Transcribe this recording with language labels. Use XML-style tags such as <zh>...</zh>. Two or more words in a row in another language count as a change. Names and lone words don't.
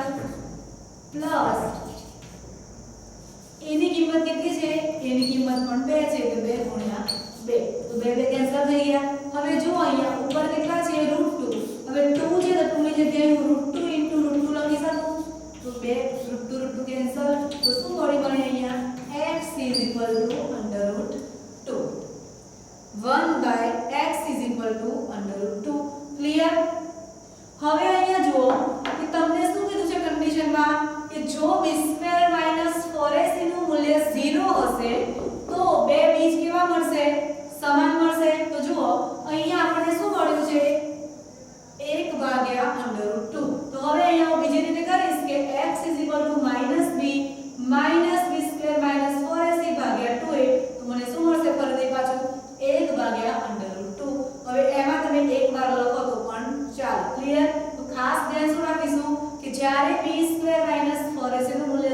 <gu>પ્લસ. એની કિંમત કેટલી છે? એની કિંમત પણ 2 છે તો 2 × 2 તો 2 કેન્સલ થઈ ગયા. હવે જો અહીંયા ઉપર કેટલા છે? √2. હવે 2 છે તો 2 ની જગ્યાએ હું √2 × √2 લખી શકું. તો 2 √2 કેન્સલ તો શું મળી મને અહીંયા?</gu> <en>x = is equal to under root 2. 1 by x is equal to under root 2.</en> <gu>ક્લિયર? હવે અહીંયા જુઓ કે તમને શું કીધું છે કન્ડિશનમાં કે જો b² - 4ac નું મૂલ્ય 0 હશે તો બે બીજ કેવા મળશે? સમાન મળશે. તો જુઓ અહીંયા આપણને શું મળ્યું છે? 1 ભાગ્યા</gu> <en>under root 2.</en> <gu>તો હવે અહીંયા હું બીજી રીતે કરીશ કે</gu> <en>x is equal to -b minus b² minus 4ac</en> <gu>ભાગ્યા 2a. તો મને શું મળશે? ફરીથી પાછું 1 ભાગ્યા</gu> <en>under root 2.</en> <gu>હવે એમાં તમે એક વાર લખો તો પણ ચાલે. ક્લિયર? તો ખાસ ધ્યાન શું રાખીશું કે જ્યારે</gu> <en>b² minus 4ac</en> <gu>નું</gu>